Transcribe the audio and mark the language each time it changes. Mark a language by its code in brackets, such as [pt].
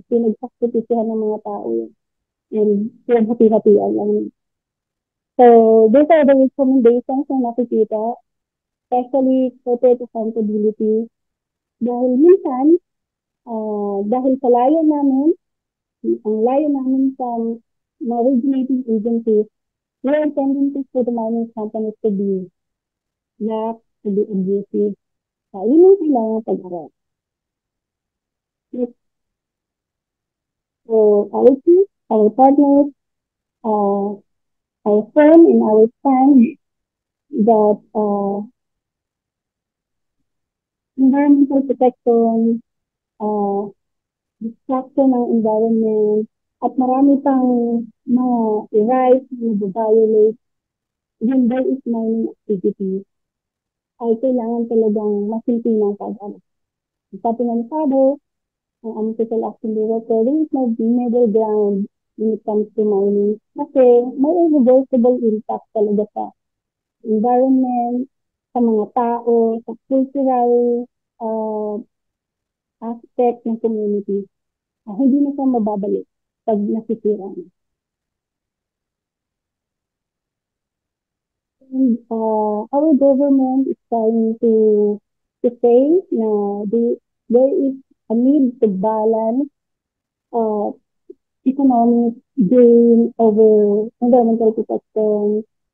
[tl] Pinagsakripisyahan ng mga tao yun. And pinaghati-hatian lang. [en] So, these are the recommendations [tl] na nakikita, [en] especially corporate accountability. [tl] Dahil minsan, dahil sa layo namin, ang layo namin sa mga regulating agencies, [en] There are tendencies for the mining companies to be lax, to be abusive. [tl] Yun ang kailangan pag-aral. [en] Yes, so our team, our partners, uh, our firm and our stand that environmental protection, uh, destruction ng environment, [tl] at marami pang mga rights na violate [en] when there is mining activity, [tl] ay kailangan talagang masinti ng pag-aral. Sabi nga ni [en] Father, ang Unofficial Action Director, there is no middle ground when it comes to mining. [tl] Kasi may [en] irreversible impact [tl] talaga sa environment, sa mga tao, sa cultural uh, aspect ng community. Hindi na siya mababalik pag nasisira na. [en] And our government is trying to say na there is a need to balance uh, economic gain over environmental protection.